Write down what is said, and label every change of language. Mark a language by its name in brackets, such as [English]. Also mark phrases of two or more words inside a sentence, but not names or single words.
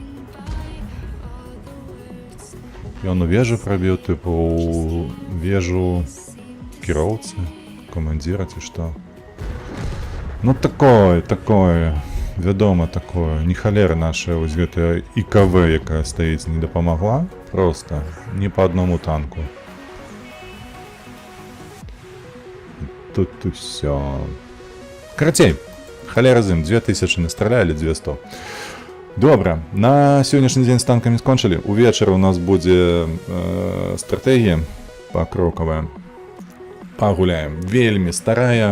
[Belarusian] Ён у вежу пробіў, тыпу у вежу кіроўцы, камандзіра ці што? Ну такое, вядома такое, не халера наша вось гэтая ИКВ, якая стаіць, не дапамагла, [Russian] просто не по одному танку. [Belarusian] Тут усё. Карацей, халера з ім, 2000 настраляли, 200. Добра, на сённяшні дзень з танкамі скончылі. Увечары у нас будзе стратэгія пакрокавая. Пагуляем. Вельмі старая.